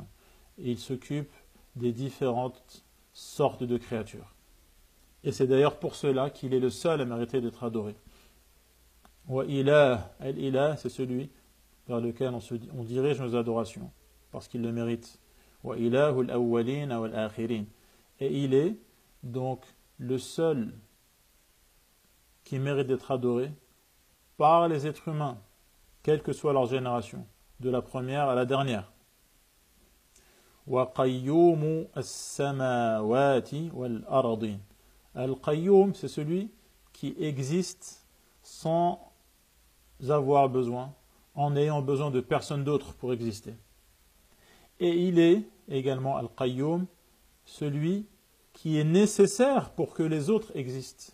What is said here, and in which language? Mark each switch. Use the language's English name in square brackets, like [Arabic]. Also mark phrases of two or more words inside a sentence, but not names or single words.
[French] Et il s'occupe des différentes sortes de créatures. Et c'est d'ailleurs pour cela qu'il est le seul à mériter d'être adoré. [Arabic] وإله، الإله, [French] c'est celui vers lequel on dirige nos adorations, parce qu'il le mérite. [Arabic] وإله الأولين والآخرين. [French] Et il est donc le seul qui mérite d'être adoré par les êtres humains, quelle que soit leur génération, de la première à la dernière. [Arabic] وقيوم السماوات والأرض. [French] Al-Qayyum, c'est celui qui existe sans avoir besoin, en n'ayant besoin de personne d'autre pour exister. Et il est également Al-Qayyum, celui qui est nécessaire pour que les autres existent.